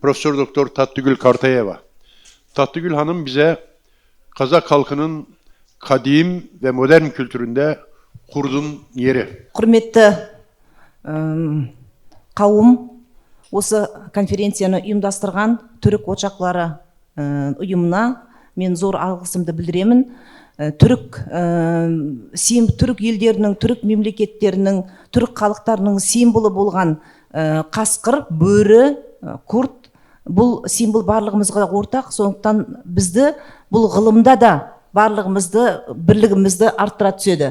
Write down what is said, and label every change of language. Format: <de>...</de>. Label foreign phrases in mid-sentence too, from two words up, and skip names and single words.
<tr>Profesör Doktor Tatlıgül Kartayeva. Tatlıgül Hanım bize Kazak halkının kadim ve modern kültüründe kurdun yeri.</tr> <kk>Құрметті қауым, осы конференцияны ұйымдастырған түрік ошақлары ұйымына мен зор алғысымды білдіремін. Түрік елдерінің, түрік мемлекеттерінің, түрік халықтарының символы болған қасқыр, бөрі, құрт, бұл символ барлығымызға ортақ, сондықтан бізді бұл ғылымда да барлығымызды, бірлігімізді арттыра түседі.</kk>